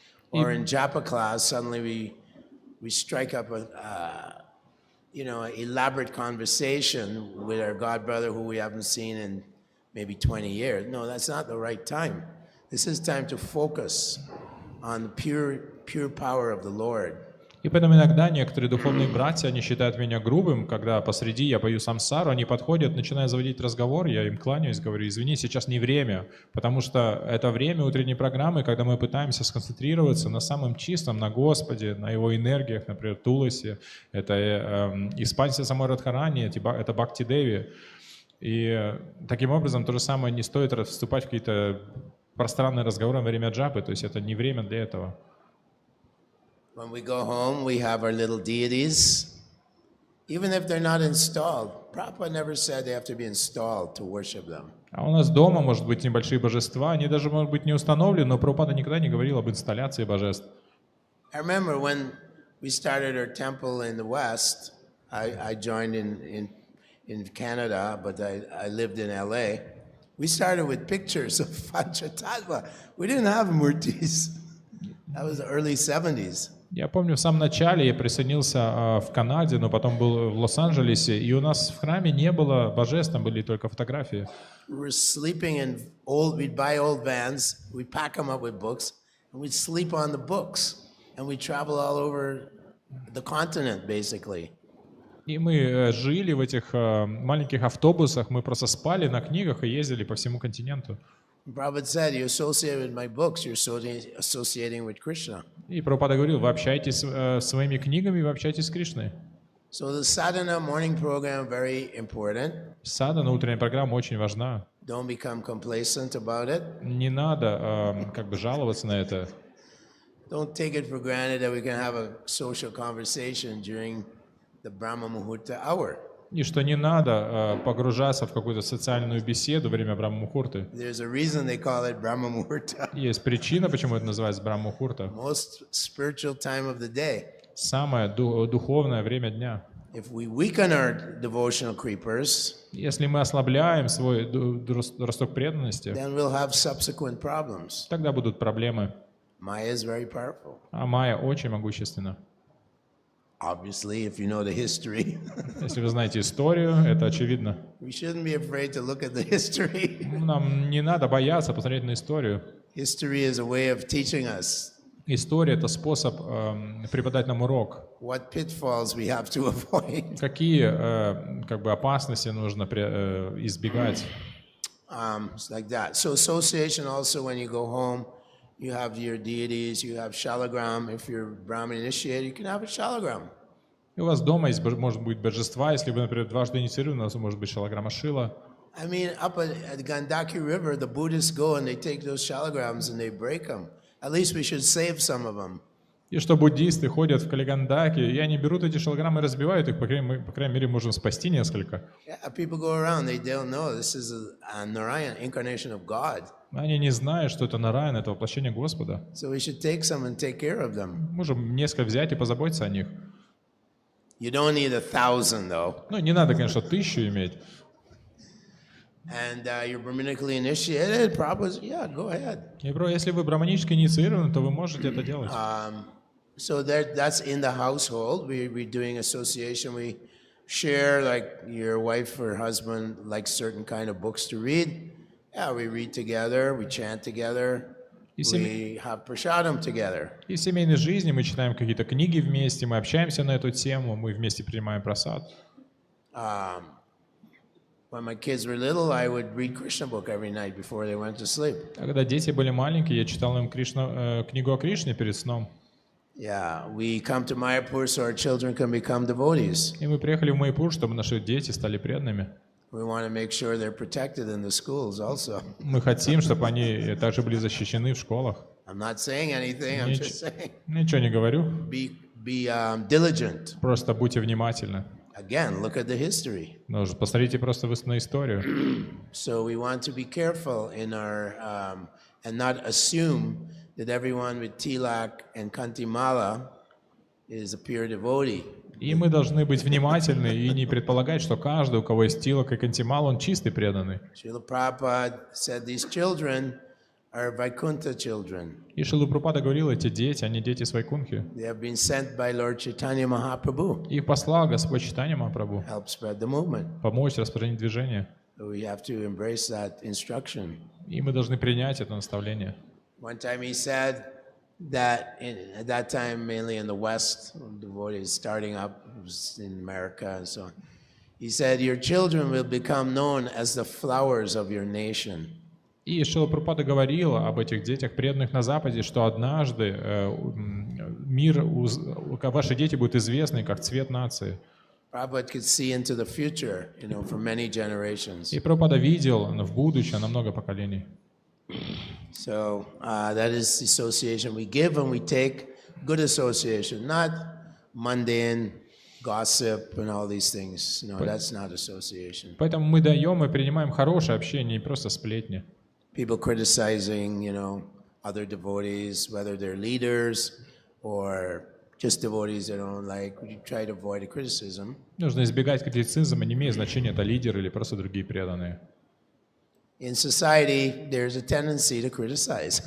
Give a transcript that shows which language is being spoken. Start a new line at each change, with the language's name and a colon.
English: Or in Japa class, suddenly we strike up an elaborate conversation with our godbrother who we haven't seen in maybe 20 years. No, that's not the right time. This is time to focus on the pure power of the Lord.
Russian: И поэтому иногда некоторые духовные братья, они считают меня грубым, когда посреди я пою самсару, они подходят, начинают заводить разговор, я им кланяюсь, говорю, извини, сейчас не время, потому что это время утренней программы, когда мы пытаемся сконцентрироваться на самом чистом, на Господе, на Его энергиях, например, Туласи, это экспансия самой Радхарани, это Бхакти Деви. И таким образом то же самое не стоит вступать в какие-то пространные разговоры во время джапы, то есть это не время для этого.
English: When we go home, we have our little deities, even if they're not installed. Prabhupada never said they have to be installed to worship them.
Russian: А у нас дома может быть небольшие божества, они даже могут быть не установлены, но Прабхупада никогда не говорил об инсталляции божеств.
English: I remember when we started our temple in the West, I joined in Canada, but I lived in LA. We started with pictures of Panchatattva. We didn't have murtis. That was the early 70s.
Russian: Я помню, в самом начале я присоединился в Канаде, но потом был в Лос-Анджелесе, и у нас в храме не было божеств, там были только фотографии.
English: We were sleeping we'd buy old vans, we'd pack them up with books, and we'd sleep on the books, and we'd travel all over the continent, basically.
Russian: И мы жили в этих маленьких автобусах, мы просто спали на книгах и ездили по всему континенту.
English: Prabhupada said, you associate with my books, you're associating with Krishna.
Russian: И Прабхупада говорил, вы общаетесь своими книгами, вы общаетесь с Кришной.
English: So the sadhana morning program very important.
Russian: Садхана, утренняя программа очень важна.
English: Don't become complacent about it.
Russian: Не надо как бы жаловаться на это.
English: Don't take it for granted that we can have a social conversation during the Brahma Muhurta hour.
Russian: И что не надо погружаться в какую-то социальную беседу во время Брахма-мухурты.
English: There's a reason they call it Brahma Muhurta.
Russian: Есть причина, почему это называется Брахма-мухурта.
English: Most spiritual time of the day.
Russian: Самое духовное время дня.
English: If we weaken our devotional creepers,
Russian: Если мы ослабляем свой росток преданности,
English: then we'll have subsequent problems.
Russian: тогда будут проблемы.
English: Maya is very powerful.
Russian: А майя очень могущественна.
English: Obviously, if you know the history.
Russian: Если вы знаете историю, это очевидно.
English: We shouldn't be afraid to look at the history.
Russian: Нам не надо бояться посмотреть на историю.
English: History is a way of teaching us
Russian: История — это способ преподать нам урок.
English: what pitfalls we have to avoid.
Russian: Какие как бы опасности нужно избегать.
English: It's like that. So association also, when you go home, you have your deities, you have shalagram. If you're Brahmin initiated, you can have a shalagram.
Russian: И у вас дома есть, может быть, божества. Если вы, например, дважды инициированы, у вас может быть шалаграма Шила.
English: I mean, up at Gandaki River, the Buddhists go and they take those shalagrams and they break them. At least we should save some of them.
Russian: И что буддисты ходят в Калигандаке, и они берут эти шалаграммы и разбивают их, по крайней мере, можем спасти несколько.
English: Yeah, people go around, they don't know this is a Narayan, incarnation of God.
Russian: Они не знают, что это Нараяна, это воплощение Господа.
English: So we should take some and take care of them.
Russian: Можем несколько взять и позаботиться о них.
English: You don't need 1,000 though.
Russian: Ну, не надо, конечно, 1000 иметь.
English: And you're Brahmanically initiated, Prabhupada, yeah, go ahead.
Russian: И, если вы браманически инициированы, то вы можете это делать.
English: So that's in the household. We're doing association. We share, like your wife or husband likes certain kind of books to read. Yeah, we read together, we chant together, we have prasadam together.
Russian: И в семейной жизни мы читаем какие-то книги вместе, мы общаемся на эту тему, мы вместе принимаем прасад.
English: When my kids were little, I would read Krishna book every night before they went to sleep.
Russian: А когда дети были маленькие, я читал им книгу о Кришне перед сном.
English: Yeah, we come to Mayapur so our children can become devotees.
Russian: И мы приехали в Майяпур, чтобы наши дети стали преданными.
English: We want to make sure they're protected in the schools also.
Russian: Мы хотим, чтобы они также были защищены в школах.
English: I'm not saying anything, I'm just saying.
Russian: Ничего не говорю.
English: Be diligent.
Russian: Просто будьте внимательны.
English: Again, look at the history.
Russian: Ну, посмотрите просто на историю.
English: So we want to be careful in our and not assume that everyone with tilak and kantimala is a pure devotee.
Russian: И мы должны быть внимательны и не предполагать, что каждый, у кого есть тилак и кантимал, он чистый преданный.
English: Srila Prabhupada said these children are Vaikuntha children.
Russian: И Шрила Прабхупада говорил, эти дети, они дети Свайкунхи.
English: They have been sent by Lord Chaitanya Mahaprabhu.
Russian: Их послал Господь Чайтанья Махапрабху
English: Help spread the movement.
Russian: помочь распространить движение.
English: So we have to embrace that instruction.
Russian: И мы должны принять это наставление.
English: One time he said that at that time, mainly in the West, devotees starting up in America and so on. He said, your children will become known as the flowers of your nation.
Russian: И Шрила Прабхупада говорила об этих детях, преданных на Западе, что однажды ваши дети будут известны как цвет нации.
English: Prabhupada could see into the future, for many generations.
Russian: И Прабхупада видел в будущее на много поколений.
English: So that is the association we give, and we take good association, not mundane gossip and all these things. No, that's not association.
Russian: Поэтому мы даем и принимаем хорошее общение, не просто сплетни.
English: People criticizing, other devotees, whether they're leaders or just devotees they don't like. We try to avoid a criticism.
Russian: Нужно избегать критицизма, не имеет значения, это лидеры или просто другие преданные.
English: In society, there's a tendency to criticize.